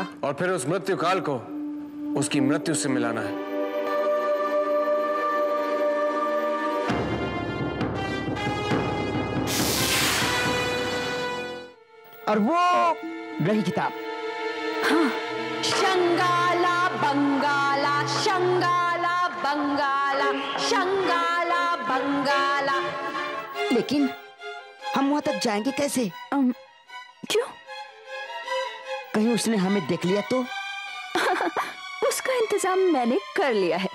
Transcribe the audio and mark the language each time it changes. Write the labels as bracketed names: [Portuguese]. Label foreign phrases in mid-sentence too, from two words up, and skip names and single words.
[Hindi] और फिर उस मृत्यु काल को उसकी मृत्यु से मिलाना है। और वो रही किताब। हाँ। शंगाला बंगाला, शंगाला बंगाला, शंगाला बंगाला। लेकिन हम वहां तक जाएंगे कैसे? क्यों? कहीं उसने हमें देख लिया तो? उसका इंतजाम मैंने कर लिया है।